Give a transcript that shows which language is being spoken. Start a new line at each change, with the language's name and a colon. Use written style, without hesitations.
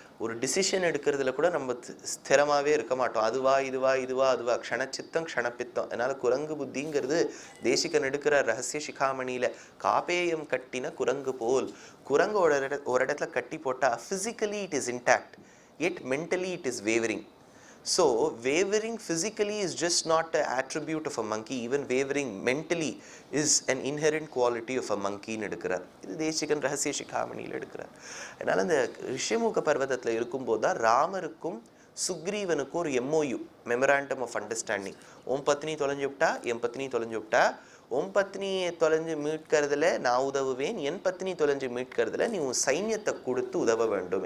Tamil: ஒரு டிசிஷன் எடுக்கிறதுல கூட நம்ம ஸ்திரமாகவே இருக்க மாட்டோம். அதுவா இதுவா இதுவா அதுவா, க்ஷணச்சித்தம் க்ஷணப்பித்தம். அதனால் குரங்கு புத்திங்கிறது தேசிகன் எடுக்கிற ரகசிய சிகாமணியில் காப்பேயம் கட்டின குரங்கு போல். குரங்கு ஒரு இடத்துல கட்டி போட்டால்
English: Physically it is intact, yet mentally it is wavering. So wavering physically is just not an attribute of a monkey. Even wavering mentally is an inherent quality of a monkey
Tamil: ன்னு எடுக்கிறார். இது தேசிகன் ரகசிய சிகாமணியில் எடுக்கிறார். அதனால அந்த ரிஷ்யமுக பர்வதத்தில் இருக்கும்போது தான் ராமருக்கும் சுக்ரீவனுக்கும் ஒரு MOU, மெமராண்டம் ஆஃப் அண்டர்ஸ்டாண்டிங். உன் பத்னி தொலைஞ்சு விட்டா, என் பத்னி தொலைஞ்சு விட்டா, உன் பத்னியை தொலைஞ்சு மீட்கிறதுல நான் உதவுவேன், என் பத்னி தொலைஞ்சு மீட்கிறதுல நீ உன் சைன்யத்தை கொடுத்து உதவ வேண்டும்.